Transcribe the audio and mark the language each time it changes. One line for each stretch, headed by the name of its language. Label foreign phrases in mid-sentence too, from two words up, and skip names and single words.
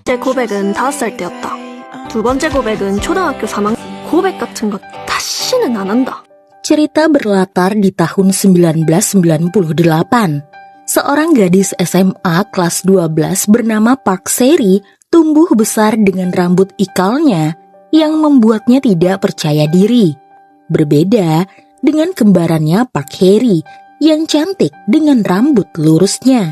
Korean: 고백은 5살 때였다. 두 번째 고백은 초등학교 3학년. 고백 같은 것 다시는 안 한다.
Indonesian: Cerita berlatar di tahun 1998. Seorang gadis SMA kelas 12 bernama Park Seri tumbuh besar dengan rambut ikalnya yang membuatnya tidak percaya diri. Berbeda dengan kembarannya Park Hye-ri yang cantik dengan rambut lurusnya.